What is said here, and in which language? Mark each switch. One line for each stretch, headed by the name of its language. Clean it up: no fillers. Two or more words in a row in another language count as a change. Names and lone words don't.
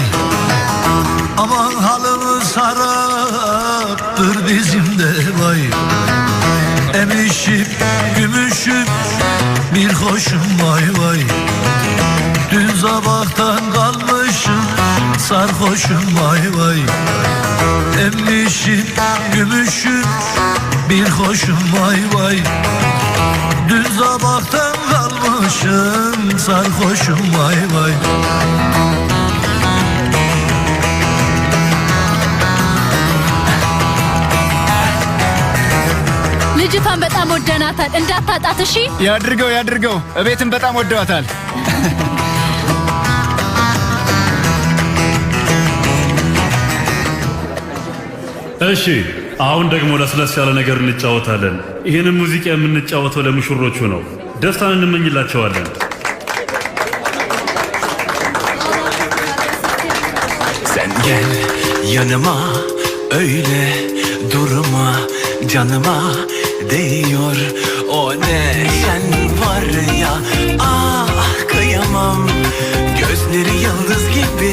Turkish: Aman halimiz haraptır bizim de vay Emişim, gümüşüm, bir hoşum vay vay Dün sabahtan kalmışım sarhoşum vay vay. Emmişim gümüşüm bir hoşum vay vay. Dün sabahtan kalmışım sarhoşum vay vay.
Amharic: ልጅቷን በጣም ወደናታል እንዳታጣት እሺ ያድርገው ያድርገው እቤትም በጣም ወደዋታል እሺ አሁን ደግሞ ለስለስ ያለ ነገር እንጫወታለን ይሄንን ሙዚቃ የምንጫወተው ለሙሽሮቹ ነው ደስታን እንመኝላቸዋለን
Turkish: Sen gel yanıma öyle durma canıma değiyor o neşen var ya ah kıyamam gözleri yıldız gibi